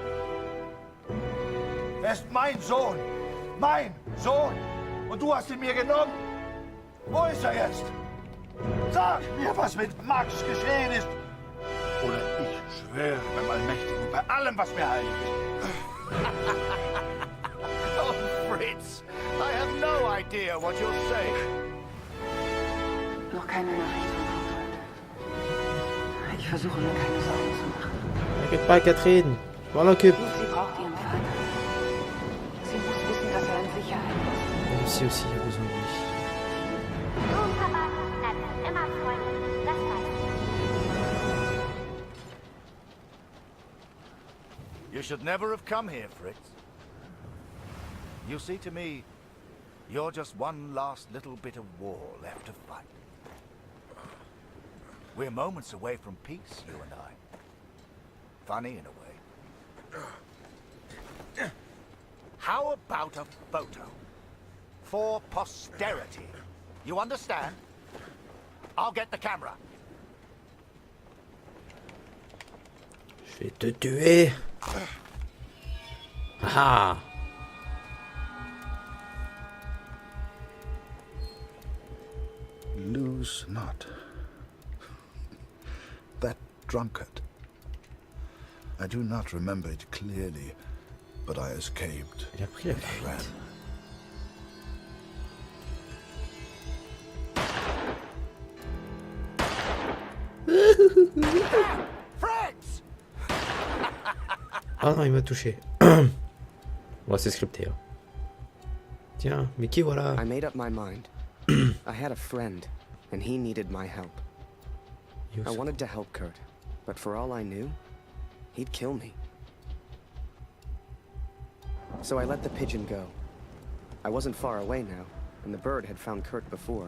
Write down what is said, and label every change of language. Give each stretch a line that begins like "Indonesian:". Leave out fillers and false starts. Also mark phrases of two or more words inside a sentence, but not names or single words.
German: Er ist mein Sohn. Mein Sohn. Und du hast ihn mir genommen. Wo ist er jetzt? Sag mir, was mit Max geschehen ist. Oder ich schwöre beim Allmächtigen, bei allem, was mir heilig ist. Oh, Fritz,
English: I have no idea what you're saying.
German: Noch keine Nachricht von Frau. Ich versuche mir keine Sorgen zu machen.
French: T'inquiète pas, Catherine. Je m'en occupe.
German: Sie braucht ihren Vater. Sie muss wissen, dass er in Sicherheit ist.
French: Lucie aussi a besoin de lui.
German: Nun, Papa, er bleibt immer freundlich. Das weißt du.
English: You should never have come here, Fritz. You see, to me, you're just one last little bit of war left to fight. We're moments away from peace, you and I. Funny in a way. How about a photo? For posterity. You understand? I'll get the camera.
French: Je vais te tuer. Ah.
English: Lose not. That drunkard. I do not remember it clearly, but I escaped.
French: Il a pris la
English: Ran.
French: fuite. Fritz! Ah non, il m'a touché. Bon, c'est scripté. Hein. Tiens, mais qui voilà?
English: I made up my mind. I had a friend, and he needed my help. I wanted to help Kurt, but for all I knew, he'd kill me. So I let the pigeon go. I wasn't far away now, and the bird had found Kurt before.